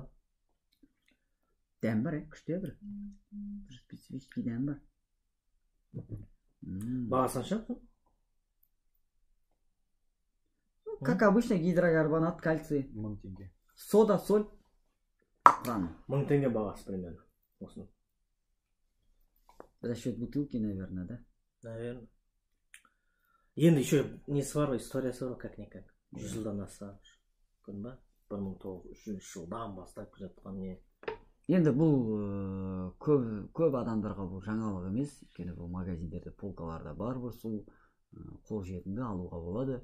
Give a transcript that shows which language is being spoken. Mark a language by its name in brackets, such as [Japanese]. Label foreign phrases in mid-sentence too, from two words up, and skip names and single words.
[Kazakh] Дәм бар, күште бір. Специфический дәм бар. Бағасы қанша? [Russian] Как обычно, гидрокарбонат, кальций. $1000. Сода, соль. [Kazakh] $1000 бағасы примерно. Осыны. [Russian] За счет бутылки, наверное, да? Наверное. [Kazakh] Енді еще несі бар, историясы бар, как-никак. 100 жылдан аса. Көрдің ба? 1903 жылдан бастап жатқан не. Енді бұл көп адамдарға бұл жаңалық емес. Өйткені бұл магазиндерде, полкаларда бар бұл су. Қол жетімді алуға болады.